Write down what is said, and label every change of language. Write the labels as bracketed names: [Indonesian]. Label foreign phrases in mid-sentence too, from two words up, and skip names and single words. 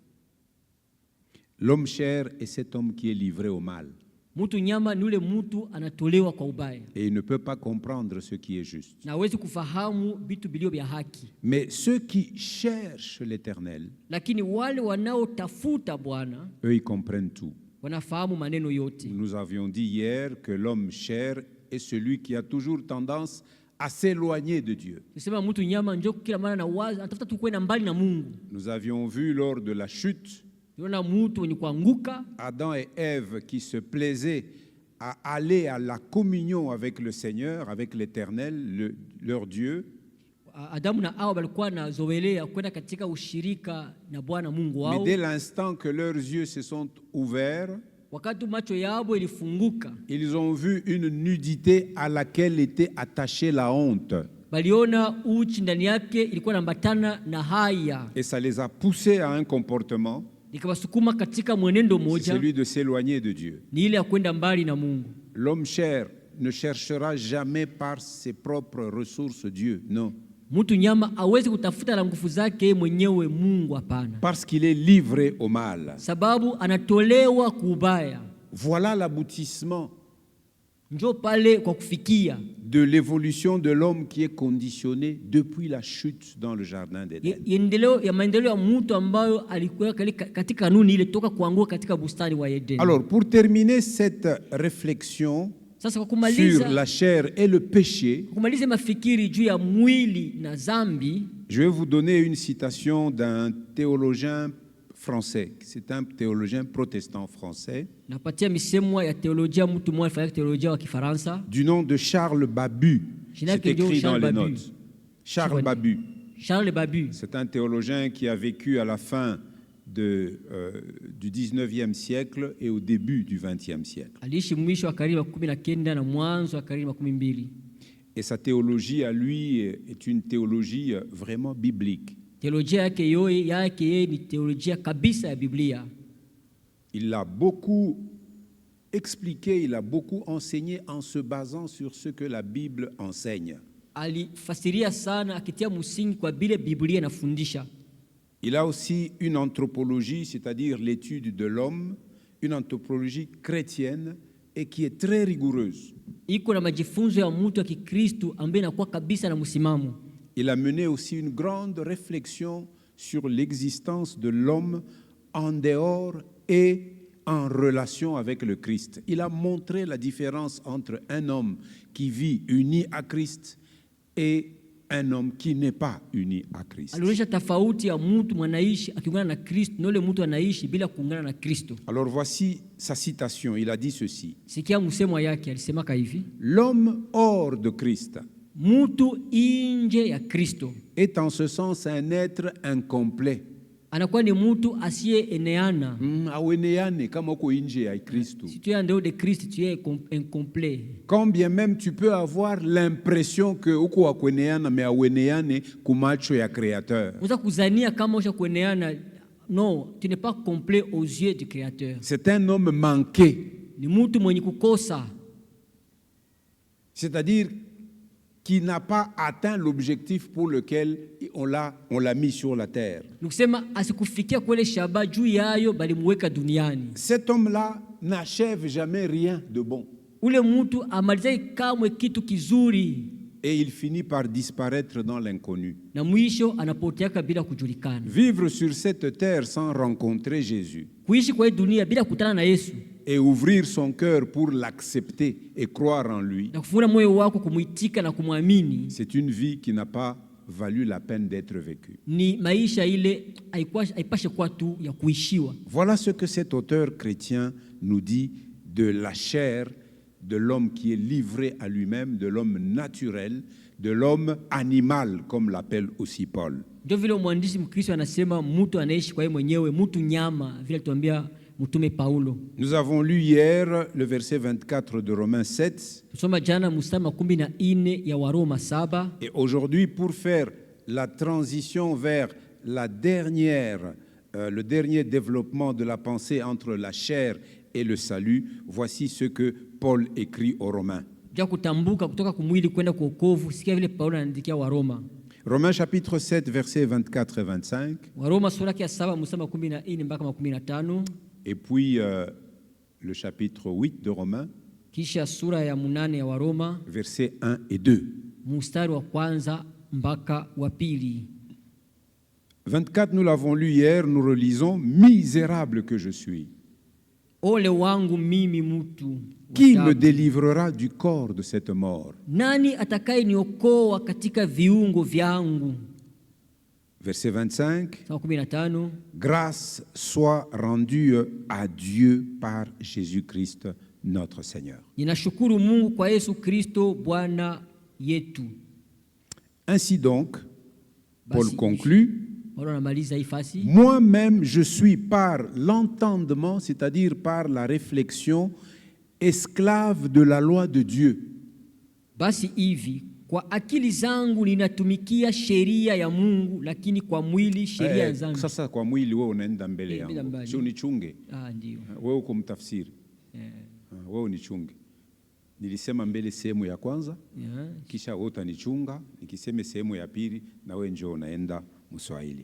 [French] L'homme cher est cet homme qui est livré au mal. [Swahili] Mtu nyama ni ule mtu anatolewa kwa ubaya. [French] Et il ne peut pas comprendre ce qui est juste. [Swahili] Na hawezi kufahamu vitu vilivyo vya haki. [French] Mais ceux qui cherchent l'Éternel, [Swahili] Lakini wale wanaotafuta Bwana [French] eux, ils comprennent tout. [Swahili] wanafahamu maneno yote. [French] Nous avions dit hier que l'homme cher est celui qui a toujours tendance à s'éloigner de Dieu. [Swahili] Tusema mtu nyama njoo kila mara na waza anatafuta tu kwenda mbali na Mungu. [French] Nous avions vu lors de la chute [Swahili] Tunaona mtu mwenye kuanguka, [French] Adam et Ève qui se plaisaient à aller à la communion avec le Seigneur, avec l'Éternel, leur Dieu. [Swahili] Adamu na Hawa walikuwa nazoelea kwenda katika ushirika na Bwana Mungu [French] Mais [Swahili] wao. [French] dès l'instant que leurs yeux se sont ouverts, [Swahili] Wakati macho yao ilifunguka, [French] ils ont vu une nudité à laquelle était attachée la honte. [Swahili] baliona uchi ndani yake ilikuwa inaambatana na haya. [French] Et ça les a poussés à un comportement, [Swahili] Ikawasukuma katika mwenendo [French] c'est [Swahili] mmoja, [French] celui de s'éloigner de Dieu. [Swahili] ni ile ya kwenda mbali na Mungu. [French] L'homme cher ne cherchera jamais par ses propres ressources Dieu, non. [Swahili] Mtu nyama hawezi kutafuta la nguvu zake mwenyewe Mungu, hapana. [French] Parce qu'il est livré au mal. [Swahili] Sababu anatolewa kubaya. [French] Voilà l'aboutissement [Swahili] Njoo pale kwa kufikia [French] de l'évolution de l'homme qui est conditionné depuis la chute dans le jardin d'Éden. [Swahili] maendeleo ya mtu ambayo alikuwa katika kanuni ile toka kuanguka katika bustani wa Eden. [French] Alors, pour terminer cette réflexion [Swahili] Sasa kwa [French] sur [Swahili] kumaliza [French] la chair et le péché, [Swahili] mafikiri juu ya mwili na zambi, [French] je vais vous donner une citation d'un théologien français. C'est un théologien protestant français [Swahili] napatia misemo ya teolojia mtu mmoja fanya teolojia wa Kifaransa, [French] du nom de Charles Babu. C'est écrit dans les notes. Charles Babu. Charles Babu. C'est un théologien qui a vécu à la fin du 19e siècle et au début du 20e siècle. [Swahili] Aliishi mwisho wa karne ya 19 na mwanzo wa karne ya 12. [French] Et sa théologie à lui est une théologie vraiment biblique. [Swahili] Teolojia yake ni teolojia kabisa ya Biblia. [French] Il a beaucoup expliqué, il a beaucoup enseigné en se basant sur ce que la Bible enseigne. [Swahili] Alifasiria sana akitia msingi kwa vile Biblia inafundisha. [French] Il a aussi une anthropologie, c'est-à-dire l'étude de l'homme, une anthropologie chrétienne et qui est très rigoureuse. [Swahili] Iko na majifunzo ya mtu wa Kikristo ambaye inakuwa kabisa na msimamo. [French] il a mené aussi une grande réflexion sur l'existence de l'homme en dehors et en relation avec le Christ. Il a montré la différence entre un homme qui vit uni à Christ et un homme qui n'est pas uni à Christ. [Swahili] Alionyesha tofauti ya mtu mwanaishi akiungana na Kristo na yule mtu anaishi bila kuungana na Kristo. [French] Alors voici sa citation, il a dit ceci. [Swahili] Sikia msemo yake, alisemaka hivi: [French] L'homme hors de Christ [Swahili] mtu nje ya Kristo [French] est en ce sens un être incomplet. [Swahili] anakuwa ni mtu asiyeeneana. Aweneane kama uko nje ya Kristo. [French] Si tu es en dehors de Christ, tu es incomplet. Quand bien même tu peux avoir l'impression que [Swahili] uko akweneana [French] mais [Swahili] aweneane kumacho ya [French] créateur. [Swahili] Unaweza kuzania kama usha kueneana. [French] Non, tu n'es pas complet aux yeux du Créateur. C'est un homme manqué. [Swahili] Ni mtu mwenye kukosa. [French] C'est-à-dire qui n'a pas atteint l'objectif pour lequel on l'a mis sur la terre. [Swahili] Nikusema asikufikia kwele shaba juu yayo balimweka duniani. [French] Cet homme-là n'achève jamais rien de bon. [Swahili] Ule mtu amalizai kamwe kitu kizuri. [French] Et il finit par disparaître dans l'inconnu. [Swahili] Na mwisho anapoteaka bila kujulikana. [French] Vivre sur cette terre sans rencontrer Jésus. [Swahili] Kuishi kwa dunia bila kutana na Yesu. [French] Et ouvrir son cœur pour l'accepter et croire en lui. [Swahili] Na kufungua moyo wako kumuitika na kumwamini. [French] C'est une vie qui n'a pas valu la peine d'être vécue. [Swahili] Ni maisha ile haipashe kuwa tu ya kuishiwa. [French] Voilà ce que cet auteur chrétien nous dit de la chair de l'homme qui est livré à lui-même, de l'homme naturel, de l'homme animal, comme l'appelle aussi Paul. [Swahili] Ndio vile mwandishi Mkristo anasema mtu anaishi kwa yeye mwenyewe, mtu nyama, vile tuambia mtume Paulo. [French] Nous avons lu hier le verset 24 de Romains 7. [Swahili] Tusoma jana mstari 14 ya Waroma 7. [French] Et aujourd'hui, pour faire la transition vers la le dernier développement de la pensée entre la chair et le salut, voici ce que Paul écrit aux Romains. Romains chapitre 7, versets 24 et 25. Et puis le chapitre 8 de Romains, versets 1 et 2. 24, nous l'avons lu hier, nous relisons: misérable que je suis. [Swahili] Ole wangu mimi mtu. [French] Qui me délivrera du corps de cette mort? [Swahili] Nani atakaye niokoa katika viungo vyangu? [French] Verset 25. 15. Grâce soit rendue à Dieu par Jésus-Christ notre Seigneur. [Swahili] Ninashukuru Mungu kwa Yesu Kristo Bwana yetu. [French] Ainsi donc, Paul conclut: moi-même, je suis par l'entendement, c'est-à-dire par la réflexion, esclave de la loi de Dieu. [Swahili] Basi hivi, kwa akili zangu ninatumikia sheria ya Mungu, lakini kwa mwili sheria ya dhambi. Sasa kwa mwili wewe unaenda mbele yangu. Si unichunge. Ndio. Wewe uko mtafsiri. Wewe unichunge. Nilisema mbele sehemu ya kwanza, kisha wewe utanichunga, nikisema sehemu ya pili na wewe njoo unaenda Mswahili.